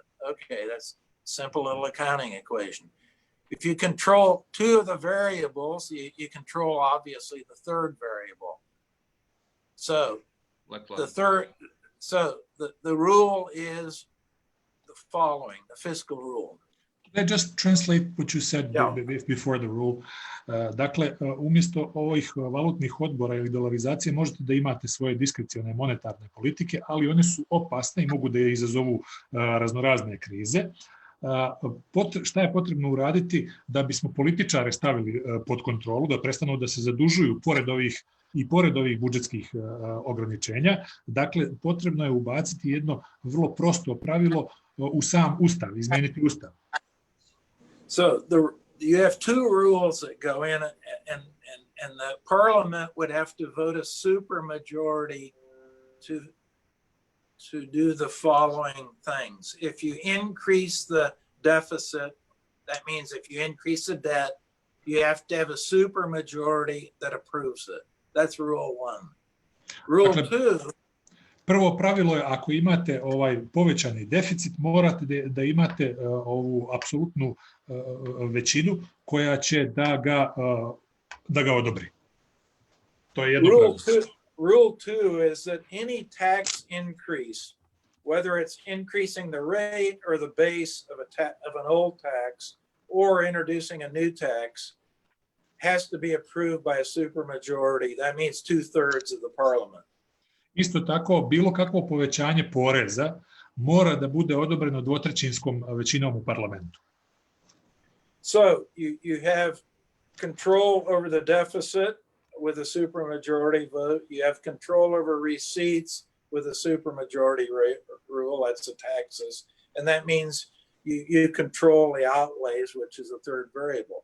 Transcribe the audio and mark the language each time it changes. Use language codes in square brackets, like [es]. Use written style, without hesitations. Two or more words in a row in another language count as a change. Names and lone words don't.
[en] Okay, that's a simple little accounting equation. If you control two of the variables, you control obviously the third variable. So the rule is the following, the fiscal rule. I just translate what you said before the rule. [sr] Dakle, umjesto ovih valutnih odbora ili dolarizacije možete da imate svoje diskrecione monetarne politike, ali one su opasne i mogu da izazovu raznorazne krize. Šta je potrebno uraditi da bismo političare stavili pod kontrolu, da prestanu da se zadužuju pored ovih budžetskih ograničenja? Dakle, potrebno je ubaciti jedno vrlo prosto pravilo u sam ustav, izmeniti ustav. [en] So you have two rules that go in, and the parliament would have to vote a supermajority to do the following things. If you increase the deficit, that means if you increase the debt, you have to have a supermajority that approves it. That's rule one. Rule two. [sr] Prvo pravilo je, ako imate povećani deficit, morate da imate ovu apsolutnu većinu koja će da ga odobri. To je jedno pravilo. [en] Rule two is that any tax increase, whether it's increasing the rate or the base of an old tax or introducing a new tax, has to be approved by a supermajority. That means 2/3 of the parliament. [sr] Isto tako, bilo kakvo povećanje poreza mora da bude odobreno dvotrećinskom većinom u parlamentu. [en] So you have control over the deficit with a supermajority vote. You have control over receipts with a supermajority rule. That's the taxes. And that means you control the outlays, which is the third variable.